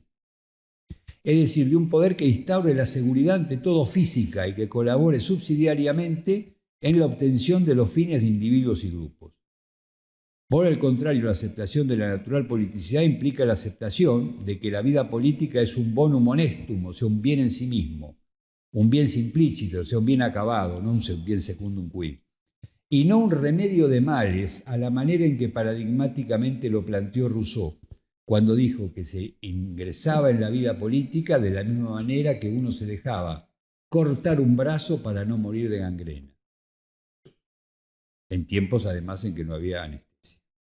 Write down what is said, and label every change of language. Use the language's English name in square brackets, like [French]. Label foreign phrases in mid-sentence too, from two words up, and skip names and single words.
[Spanish] Es decir, de un poder que instaure la seguridad ante todo física y que colabore subsidiariamente en la obtención de los fines de individuos y grupos. Por el contrario, la aceptación de la natural politicidad implica la aceptación de que la vida política es un [Latin] bonum honestum, [Spanish] o sea, un bien en sí mismo, un bien simplícito, o sea, un bien acabado, no un bien [Latin] secundum quid, [Spanish] y no un remedio de males a la manera en que paradigmáticamente lo planteó Rousseau, cuando dijo que se ingresaba en la vida política de la misma manera que uno se dejaba cortar un brazo para no morir de gangrena, en tiempos además en que no había anestesia.